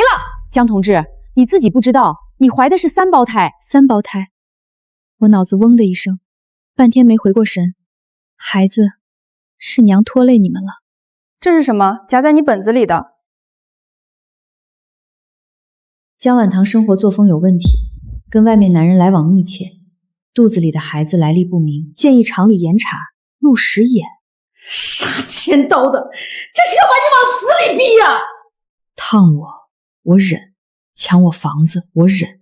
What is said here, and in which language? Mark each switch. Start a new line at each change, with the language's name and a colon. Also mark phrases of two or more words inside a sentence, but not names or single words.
Chinese: 江同志，你自己不知道，你懷的是3胞胎。 3胞胎，我腦子嗡的一聲，半天沒回過神。孩子，是娘拖累你們了。這是什麼？夾在你本子裡的。江婉棠生活作風有問題，跟外面男人來往密切，肚子裡的孩子來歷不明，建議廠裡嚴查。陸時衍，殺千刀的，這是要把你往死裡逼呀！燙我，我忍；搶我房子，我忍。